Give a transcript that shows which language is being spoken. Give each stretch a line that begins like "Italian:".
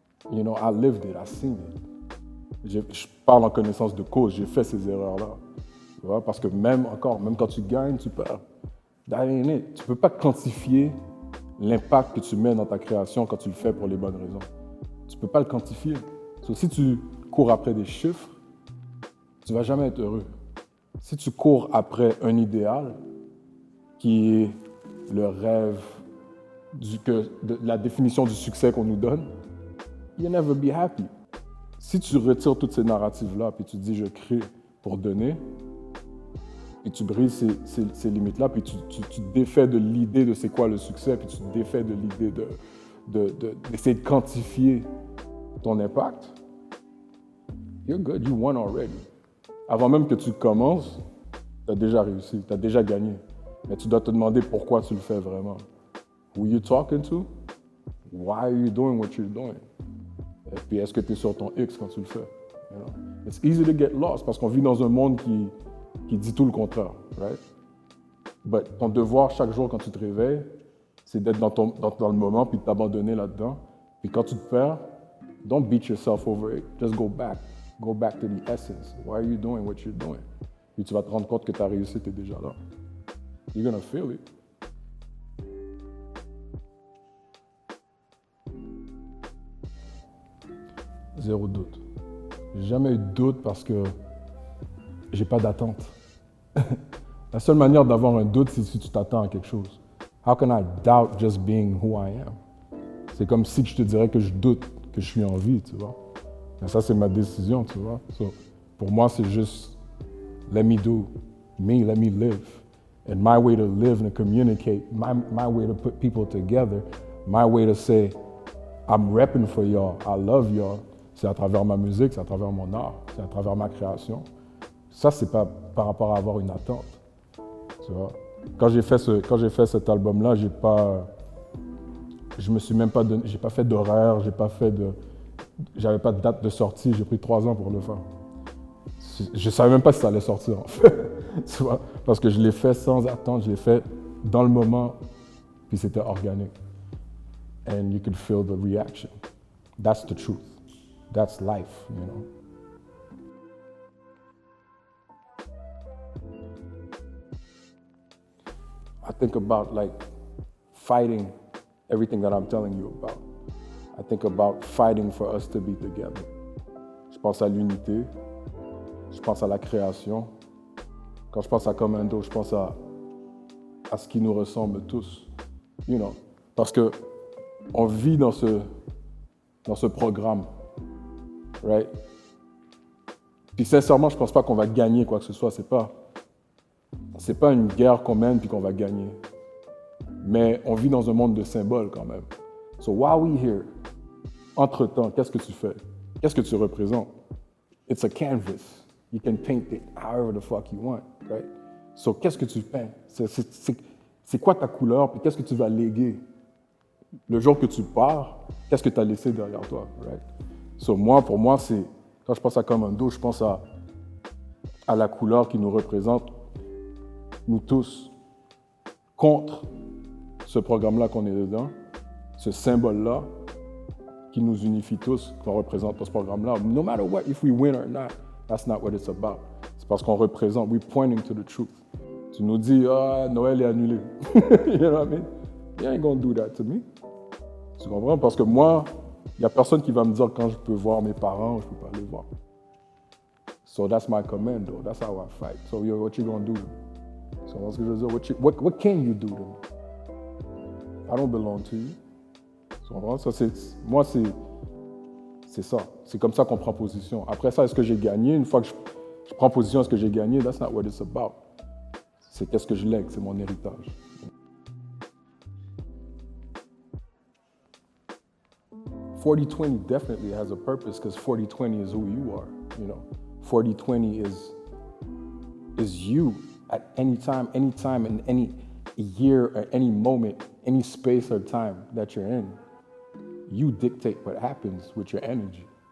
English: You know, I lived it, I've seen it.
French: Je parle en connaissance de cause, j'ai fait ces erreurs-là. Tu vois? Parce que même quand tu gagnes, tu perds.
English: That ain't it.
French: Tu ne peux pas quantifier l'impact que tu mets dans ta création quand tu le fais pour les bonnes raisons. Tu ne peux pas le quantifier. So, si tu cours après des chiffres, tu ne vas jamais être heureux. Si tu cours après un idéal qui est le rêve, de la définition du succès qu'on nous donne,
English: you'll never be happy.
French: Si tu retires toutes ces narratives-là, puis tu te dis je crée pour donner, et tu brises ces limites-là, puis tu te défais de l'idée de c'est quoi le succès, puis tu te défais de l'idée d'essayer de quantifier ton impact,
English: you're good, you won already.
French: Avant même que tu commences, tu as déjà réussi, tu as déjà gagné. Mais tu dois te demander pourquoi tu le fais vraiment.
English: Who you talking to? Why are you doing what you're doing?
French: Et puis est-ce que tu es sur ton X quand tu le fais?
English: You know? It's easy to get lost
French: parce qu'on vit dans un monde qui dit tout le contraire,
English: right?
French: But ton devoir chaque jour quand tu te réveilles, c'est d'être dans le moment puis de t'abandonner là-dedans. Puis quand tu te perds,
English: don't beat yourself over it. Just go back. Go back to the essence. Why are you doing what you're doing?
French: Puis tu vas te rendre compte que ta réussite est déjà là.
English: You're gonna feel it.
French: Zéro doute. J'ai jamais eu de doute parce que j'ai pas d'attente. La seule manière d'avoir un doute, c'est si tu t'attends à quelque chose.
English: How can I doubt just being who I am?
French: C'est comme si je te dirais que je doute que je suis en vie, tu vois. Et ça, c'est ma décision, tu vois.
English: So,
French: pour moi, c'est juste,
English: let me do me, let me live. And my way to live and communicate, my way to put people together, my way to say, I'm repping for y'all, I love y'all,
French: c'est à travers ma musique, c'est à travers mon art, c'est à travers ma création. Ça, c'est pas par rapport à avoir une attente, tu vois. Quand j'ai fait cet album-là, je me suis même pas donné, j'ai pas fait d'horaire, j'avais pas de date de sortie, j'ai pris 3 ans pour le faire. Je savais même pas si ça allait sortir, en fait, tu vois, parce que je l'ai fait sans attente, je l'ai fait dans le moment, puis c'était organique.
English: And you could feel the reaction. That's the truth. That's life, you know. I think about like fighting everything that I'm telling you about. I think about fighting for us to be together.
French: Je pense à l'unité, je pense à la création. Quand je pense à Commando, je pense à ce qui nous ressemble tous,
English: you know.
French: Parce que on vit dans ce programme,
English: right?
French: Puis sincèrement, je pense pas qu'on va gagner quoi que ce soit. C'est pas une guerre qu'on mène puis qu'on va gagner. Mais on vit dans un monde de symboles quand même.
English: So while we here,
French: entre-temps, qu'est-ce que tu fais? Qu'est-ce que tu représentes?
English: It's a canvas. You can paint it however the fuck you want, right?
French: So qu'est-ce que tu peins? C'est quoi ta couleur puis qu'est-ce que tu vas léguer? Le jour que tu pars, qu'est-ce que tu as laissé derrière toi,
English: right?
French: So pour moi, c'est quand je pense à Commando, je pense à la couleur qui nous représente, nous tous, contre ce programme-là qu'on est dedans, ce symbole-là qui nous unifie tous, qu'on représente dans ce programme-là.
English: No matter what, if we win or not, that's not what it's about.
French: C'est parce qu'on représente,
English: we're pointing to the truth.
French: Tu nous dis, Noël est annulé.
English: You know what I mean? You ain't gonna do that to me.
French: Tu comprends? Parce que moi, il n'y a personne qui va me dire quand je peux voir mes parents ou je ne peux pas les voir.
English: So that's my commando. That's how I fight. So what you gonna do? So
French: ce que je veux dire,
English: what can you do to me? I don't belong to you.
French: Tu comprends? Ça, moi, c'est ça. C'est comme ça qu'on prend position. Après ça, est-ce que j'ai gagné? Une fois que je prends position, est-ce que j'ai gagné?
English: That's not what it's about.
French: C'est qu'est-ce que je lègue, c'est mon héritage.
English: 40-20 definitely has a purpose because 40-20 is who you are, you know. 40-20 is you at any time, in any year, or any moment, any space or time that you're in, you dictate what happens with your energy.